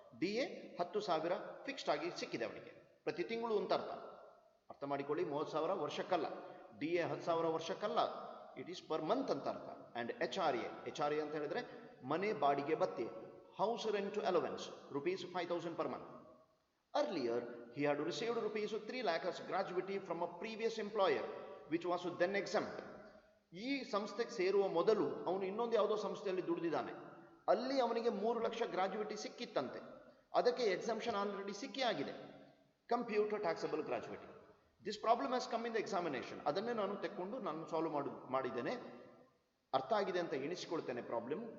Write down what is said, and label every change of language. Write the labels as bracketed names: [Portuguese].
[Kannada] DA 10,000 fixed ಆಗಿ ಸಿಕ್ಕಿದೆ ಅವನಿಗೆ ಪ್ರತಿ ತಿಂಗಳು ಅಂತ ಅರ್ಥ ಮಾಡಿಕೊಳ್ಳಿ. 30,000 ವರ್ಷಕ್ಕಲ್ಲ, DA 10,000 ವರ್ಷಕ್ಕಲ್ಲ, [English] it is per month [Kannada] ಅಂತ ಅರ್ಥ. ಅಂಡ್ HRA ಅಂತ ಹೇಳಿದ್ರೆ ಮನೆ ಬಾಡಿಗೆ ಭತ್ಯೆ, [English] House rent allowance, rupees 5,000 per month. Earlier, he had received rupees 3 lakh as gratuity from a previous employer, which was then exempt. [Kannada] ಈ ಸಂಸ್ಥೆಗೆ ಸೇರುವ ಮೊದಲು ಅವನು ಇನ್ನೊಂದು ಯಾವುದೋ ಸಂಸ್ಥೆಯಲ್ಲಿ ದುಡಿದಿದ್ದಾನೆ, ಅಲ್ಲಿ ಅವನಿಗೆ 3 ಲಕ್ಷ ಗ್ರಾಜ್ಯುಯಿಟಿ ಸಿಕ್ಕಿತ್ತಂತೆ. ಅದಕ್ಕೆ ಎಕ್ಸಂಪ್ಷನ್ ಆಲ್ರೆಡಿ ಸಿಕ್ಕಿ ಆಗಿದೆ, [English] Computer taxable gratuity. This problem has come in the examination. [Kannada] ಅದನ್ನೇ ನಾನು ತೆಕ್ಕೊಂಡು ನಾನು ಸಾಲ್ವ್ ಮಾಡಿದ್ದೇನೆ, ಅರ್ಥ ಆಗಿದೆ ಅಂತ ಎಣಿಸಿಕೊಳ್ತೇನೆ ಪ್ರಾಬ್ಲಮ್.